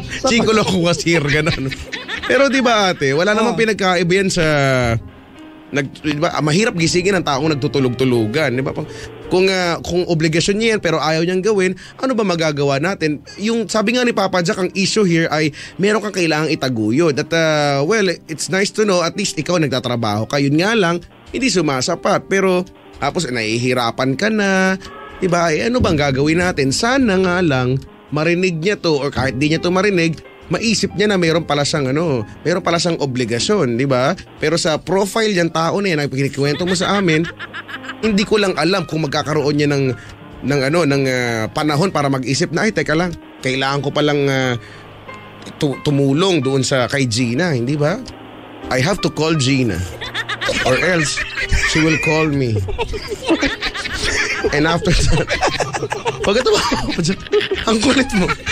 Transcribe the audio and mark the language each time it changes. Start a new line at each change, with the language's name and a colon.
Filipino: Chingolo ko kasir, gano'n. Pero di ba ate, wala namang pinagkaiba yan sa... diba, mahirap gisingin ang taong nagtutulog-tulugan, di ba? Kung obligasyon niya yan pero ayaw niyang gawin, ano ba magagawa natin? Yung sabi nga ni Papa Jack, ang issue here ay meron kang kailangang itaguyod.
English: At well, it's nice to know at least
Filipino: ikaw nagtatrabaho ka. Yun nga lang, hindi sumasapat. Pero tapos nahihirapan ka na, di ba? Ano bang gagawin natin? Sana nga lang marinig niya to or kahit di niya to marinig, maisip niya na meron pala siyang obligasyon, di ba? Pero sa profile yan tao na yan, ang pagkikwento mo sa amin, hindi ko lang alam kung magkakaroon niya ng panahon para mag-isip na, ay teka lang, kailangan ko palang tumulong doon kay Gina, hindi ba?
English: I have to call Gina or else she will call me.
Filipino: And after that, pagkatawa ko, ang kulit mo.